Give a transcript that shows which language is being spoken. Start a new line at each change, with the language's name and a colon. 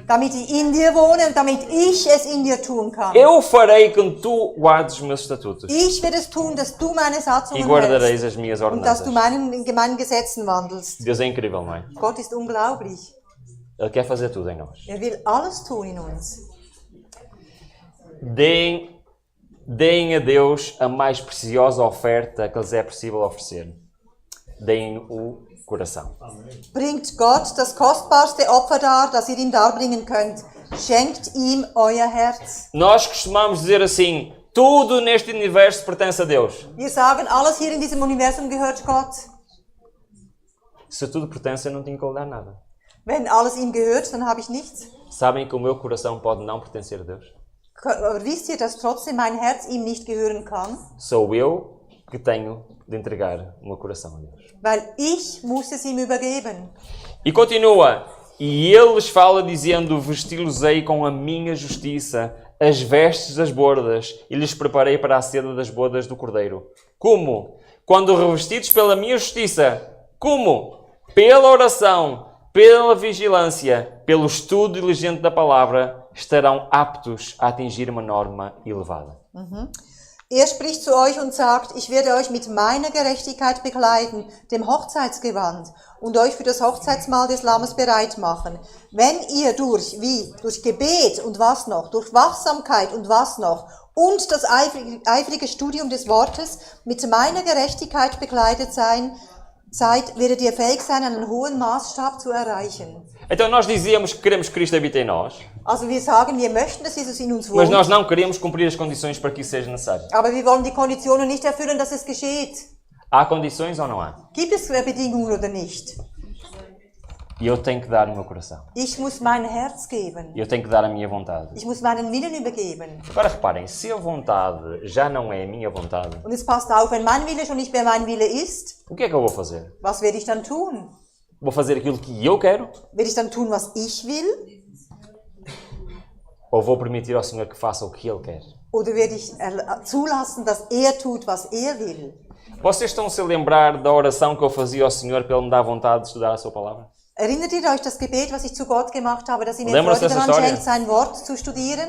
German: damit ich in dir wohne und damit ich es in dir tun kann.
Portuguese: Eu farei com que tu guardes os meus estatutos
German: Ich werde es tun, dass du meine
Portuguese: e
German: Satzungen hältst
Portuguese: guardareis as minhas
German: und dass du
Portuguese: ordenanças.
German: in meinen Gesetzen wandelst.
Portuguese: Deus é incrível, não é?
German: Gott ist unglaublich.
Portuguese: Ele quer fazer tudo em nós.
German: Will alles tun in uns.
Portuguese: Deem a Deus a mais preciosa oferta que lhes é possível oferecer. Deem o coração.
German: Bringt Gott das kostbarste Opfer dar, das ihr ihm darbringen könnt. Schenkt ihm euer Herz.
Portuguese: Nós costumamos dizer assim, tudo neste universo pertence a Deus.
German: Wir sagen, alles hier in diesem Universum gehört Gott.
Portuguese: Se tudo pertence, eu não tenho que lhe dar nada.
German: Wenn alles ihm gehört, dann habe ich nichts.
Portuguese: Sabem que o meu coração pode não pertencer a Deus?
German: Aber wisst ihr, dass trotzdem mein Herz ihm nicht gehören kann?
Portuguese: Sou eu que tenho de entregar o meu coração a Deus.
German: Weil ich muss es ihm übergeben.
Portuguese: E continua, e ele lhes fala dizendo, vesti-los-ei com a minha justiça, as vestes das bodas, e lhes preparei para a seda das bodas do Cordeiro. Como? Quando revestidos pela minha justiça. Como? Pela oração, pela vigilância, pelo estudo diligente da palavra, estarão aptos a atingir uma norma elevada.
German: Er spricht zu euch und sagt, ich werde euch mit meiner Gerechtigkeit bekleiden, dem Hochzeitsgewand, und euch für das Hochzeitsmahl des Lammes bereit machen. Wenn ihr durch Gebet und was noch, durch Wachsamkeit und was noch, und das eifrige Studium des Wortes mit meiner Gerechtigkeit bekleidet seid, werdet ihr fähig sein, einen hohen Maßstab zu erreichen.
Portuguese: Então nós dizíamos que queremos que Cristo habite em nós,
German: Also wir sagen, wir möchten, dass Jesus in uns
Portuguese: mas
German: wohnt,
Portuguese: nós não queremos cumprir as condições para que isso seja necessário.
German: aber wir wollen die Konditionen nicht erfüllen, dass es geschieht.
Portuguese: Há condições ou não há?
German: Gibt es Bedingungen oder nicht?
Portuguese: E eu tenho que dar o meu coração.
German: Ich muss mein Herz geben.
Portuguese: Eu tenho que dar a minha vontade.
German: Ich muss meinen Willen übergeben.
Portuguese: Agora reparem, se a vontade já não é a minha vontade,
German: Und es passt auf, wenn mein Wille schon nicht mehr mein Wille ist,
Portuguese: o que é que eu vou fazer?
German: was werde ich dann tun?
Portuguese: Vou fazer aquilo que eu quero?
German: Werde ich dann tun, was ich will?
Portuguese: Ou vou permitir ao Senhor que faça o que Ele quer?
German: Oder werde ich zulassen, dass er tut, was er will?
Portuguese: Vocês estão-se a lembrar da oração que eu fazia ao Senhor para Ele me dar vontade de estudar a Sua Palavra?
German: Erinnert ihr euch das Gebet, was ich zu Gott gemacht habe, dass ihr mir
Portuguese: Lembra-se
German: Freude
Portuguese: dessa
German: daran
Portuguese: história?
German: schenkt, sein Wort zu studieren?